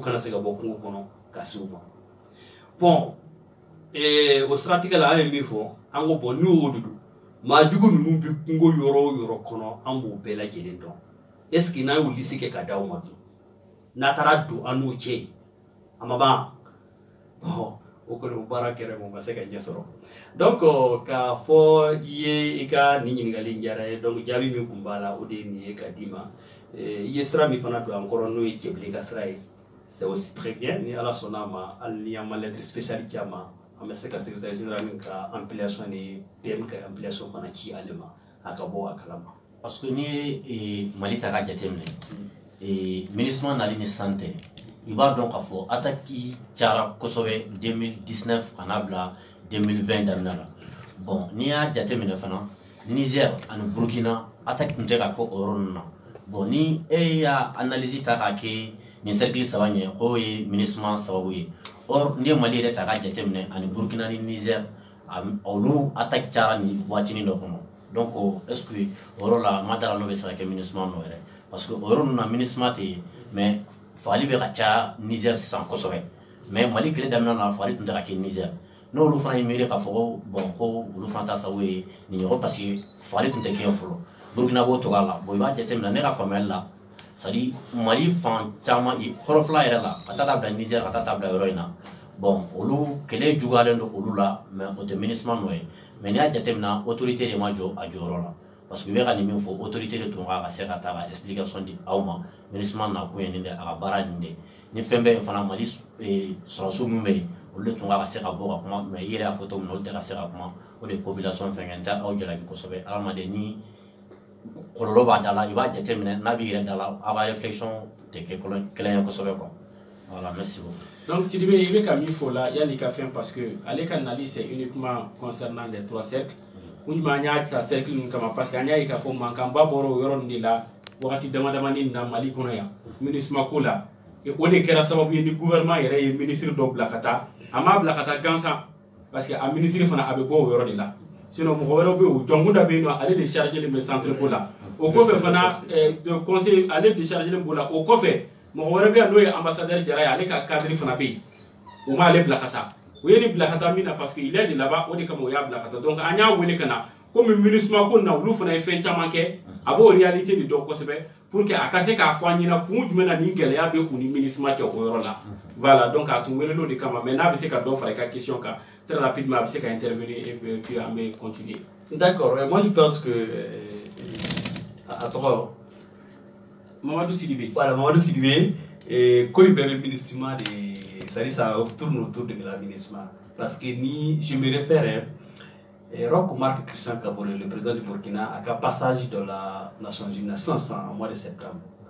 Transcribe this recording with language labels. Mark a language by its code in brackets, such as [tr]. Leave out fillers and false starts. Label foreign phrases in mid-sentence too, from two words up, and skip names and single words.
[bm] kana se ka bɔ kungo kɔnɔ ka se u ma bon o siratigɛ la an ye min fɔ an ko bon n'o de don maa jugu ninnu bɛ kungo yɔrɔ o yɔrɔ kɔnɔ an b'o bɛɛ lajɛlen dɔn [fr] est ce que [bm] n'an y'o liste kɛ ka d'aw ma dun n'a taara don an n'o cɛ ye a ma ban bon o kɔni o baara kɛra o ma se ka ɲɛ sɔrɔ donc k'a fɔ i ye i ka nin ɲininkali in diyara ye donc jaabi min tun b'a la o de ye nin ye ka d'i ma i ye sira min fana don an kɔrɔ n'o ye cɛbilen ka sira ye [fr] c'est aussi très bien [bm] ni ala sɔnna a ma hali ni an ma [fr] lettre spéciale [bm] ci a ma an bɛ se ka [fr] secrétaire général [bm] min ka ampliation ni PM ka ampliation fana ci ale ma a ka bɔ a kalama [fr] parce que [bm] n'i ye Mali ta k'a jateminɛ MINUSMA nali ni san tɛ il b'a dɔn k'a fɔ attaque cayara kosɛbɛ 2019 ka n'a bila 2020 daminɛ la bon n'i y'a jateminɛ fana Niger ani Burkina attaque tun tɛ ka kɛ o yɔrɔ ninnu na bon ni e y'a analyse ta k'a kɛ nin cercle saba ɲɛ k'o ye MINUSMA sababu ye or n'i ye Mali yɛrɛ ta k'a jateminɛ ani Burkina ni Niger olu attaque cayara nin waatinin dɔ kɔnɔ [fr] donc est-ce que [bm] o yɔrɔ la ma d'a la n'o bɛ se ka kɛ MINUSMA nɔ yɛrɛ [fr] parce que [bm] o yɔrɔ ninnu na MINUSMA tɛ yen mais fagali bɛ ka caya Niger sisan kosɛbɛ mais Mali kɛlɛ daminɛ na fagali tun tɛ ka kɛ Niger n'olu fana ye miiri k'a fɔ ko bon ko olu fana ta sababu ye nin ɲɔgɔn [fr] parce que [bm] fagali tun tɛ kɛ fɔlɔ Burkina b'o cogoya la bon i b'a jateminɛ ne ka faamuyali la [fr] c'est à dire [bm] Mali fan caman hɔrɔnfɛla yɛrɛ la ka taa bila Niger ka taa bila yɔrɔ in na bon olu kɛlɛ juguyalen don olu la mais o tɛ MINUSMA nɔ ye mais n'i y'a jateminɛ autorité de ma jɔ a jɔyɔrɔ la [fr] parce que [bm] u bɛ ka nin min fɔ autorité de tun ka se ka taa ka explication di aw ma MINUSMA nakun ye nin de a ka baara nin de ni fɛn bɛ yen fana Mali sɔrɔso min bɛ yen olu de tun ka se ka bɔ ka kuma mais i yɛrɛ y'a fɔ cogo min na olu tɛ ka se ka kuma o de ye population fɛngɛ n tɛ aw jalabi kosɛbɛ adamaden ni kɔlɔlɔ b'a da la i b'a jateminɛ n'a b'i yɛrɛ da la a ka réflexion tɛ kɛ kelen ye kosɛbɛ [fr] quoi voilà merci beaucoup. [bm] Donc Sidibé il bɛ ka min fɔ la yanni ka fɛn [fr] parce que [bm] ale ka nali [fr] c'est uniquement concernant les 3 cercles [bm] kun jumɛn an y'a ta cercle ninnu kama [fr] parce que [bm] an y'a ye k'a fɔ mankanba bɔra o yɔrɔ ninnu de la wagati damadamanin na Mali kɔnɔ yan MINUSMA ko la o de kɛra sababu ye ni gouvernement yɛrɛ ye ministre dɔ bila ka taa a m'a bila ka taa gansan [fr] parce que [bm] a ministre fana a bɛ bɔ o yɔrɔ de la sinon mɔgɔ wɛrɛw bɛ yen o jɔnkunda bɛ yen nɔ ale de chargé len bɛ centre ko la o kɔfɛ fana de conseil ale de chargé len b'o la o kɔfɛ mɔgɔ wɛrɛ bɛ yan n'o ye ambassadeur Jara ye ale ka cadre fana bɛ yen o m'ale bila ka taa o ye nin bila ka taa min na [fr] parce que il est de là-bas [bm] o de kama o y'a bila ka taa donc an y'a wele ka na komi MINUSMA ko na olu fana ye fɛn caman kɛ a b'o réalité de dɔn kosɛbɛ [fr] pour que [bm] a ka se k'a fɔ an ɲɛna kun jumɛn na ni gɛlɛya bɛ u ni MINUSMA cɛ o yɔrɔ la [fr] voilà donc [bm] a tun welel'o de kama mais n'a bɛ se ka dɔ fara i ka question kan [fr] très rapidement [bm] a bɛ se ka intervenir [fr] et puis [bm] an bɛ continuer. [fr] D'accord, moi je pense que attends Mamadou Sidibé. Voilà, Mamadou Sidibé et quand il y avait le MINUSMA ça tourne autour de la MINUSMA parce que ni je me réfère Roch Marc Christian Kabore, le président du Burkina, à un passage de la Nations Unies en mois de septembre.